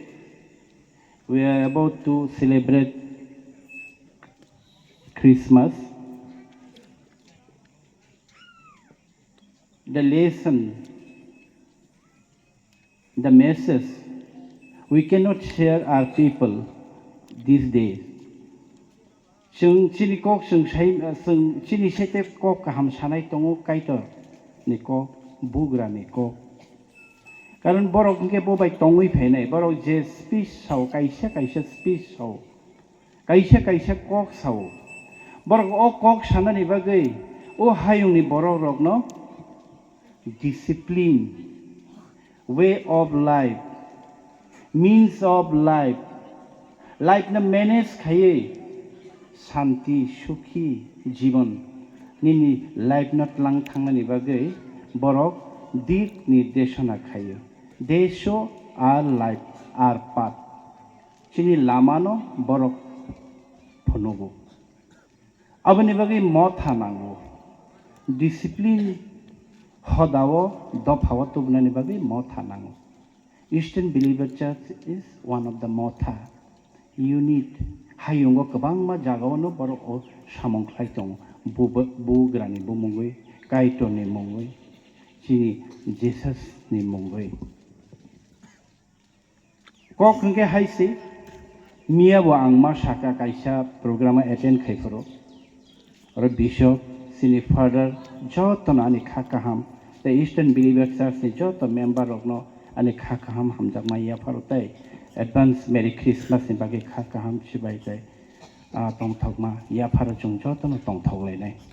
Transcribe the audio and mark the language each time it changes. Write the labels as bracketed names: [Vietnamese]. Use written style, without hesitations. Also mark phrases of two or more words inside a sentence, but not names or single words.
[English] We are about to celebrate Christmas. The lesson, the message, we cannot share our people these days. [Kok Borok] Sung chini kok sung chini sete kok kaham sanai tongo kaito ni kok bugra ni kok. Karon borok ngke bobai tongoi phenai borok je speech sau kaisa speech sau kaisa kok sau borok o kok sanani bagai o hayung ni borok rok no [English] discipline, way of life, [Kok Borok] means of life, life na manage khaye shanti sukhi जीवन nini life not lang thangani bagai borok dik nirdeshona khayo [English] they show our life our path [Kok Borok] chini lamano borok phonogo abani bagai motha nango discipline hodawo dophawa tubnani bagai motha nango [English] Eastern Believer Church is one of the [Kok Borok] motha unit hayungo kabangma jagawono borok o samongklai tong bugrani bumungoi kaito ni mungoi chini Jesus ni mungoi kok ngke haisi mia bo angma saka kaisa [English] program attend [Kok Borok] khaiforo or bishop sini father joton ani khakaham the Eastern Believer Church ni joto member rokno ani khakaham hamjak maya farotai [English] advance Merry Christmas [Kok Borok] ni bagi khakaham sibai jai tongthokma ya pharo chung joton tongthok lainai